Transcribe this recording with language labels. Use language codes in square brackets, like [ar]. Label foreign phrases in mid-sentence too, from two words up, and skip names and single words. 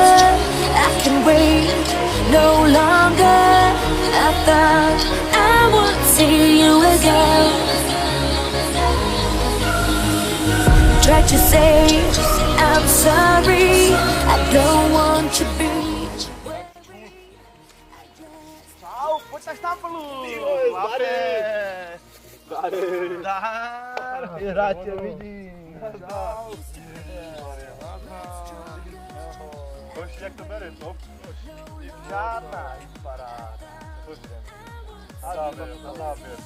[en] I can wait no longer. I thought I would see you again. Tried to say I'm sorry. I don't want to be. [cs] Čau, pojď tak stáplu! Zdar! Rád tě vidím. Čau. Hoši, jak to bere, co? Žádná paráda. Na záběr.